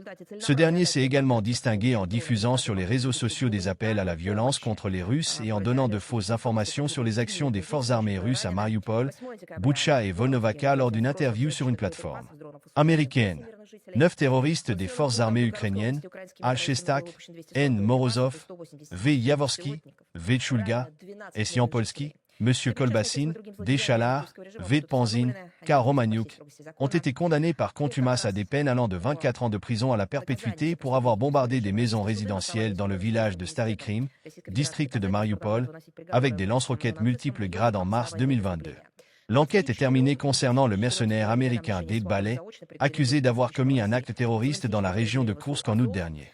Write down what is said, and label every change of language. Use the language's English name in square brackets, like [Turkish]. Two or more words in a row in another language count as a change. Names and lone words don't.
[French] Ce dernier s'est également distingué en diffusant sur les réseaux sociaux des appels à la violence contre les Russes et en donnant de fausses informations sur les actions des forces armées russes à Mariupol, Boutcha et Volnovakha lors d'une interview sur une plateforme américaine. 9 terroristes des forces armées ukrainiennes, A. Shestak, N. Morozov, V. Yavorski, V. Tchulga, S. Yampolski, M. Kolbasin, D. Chalar, V. Panzin, K. Romaniuk, ont été condamnés par contumace à des peines allant de 24 ans de prison à la perpétuité pour avoir bombardé des maisons résidentielles dans le village de Stary Krim, district de Mariupol, avec des lance-roquettes multiples grades en mars 2022. L'enquête est terminée concernant le mercenaire américain Dave Ballet, accusé d'avoir commis un acte terroriste dans la région de Koursk en août dernier.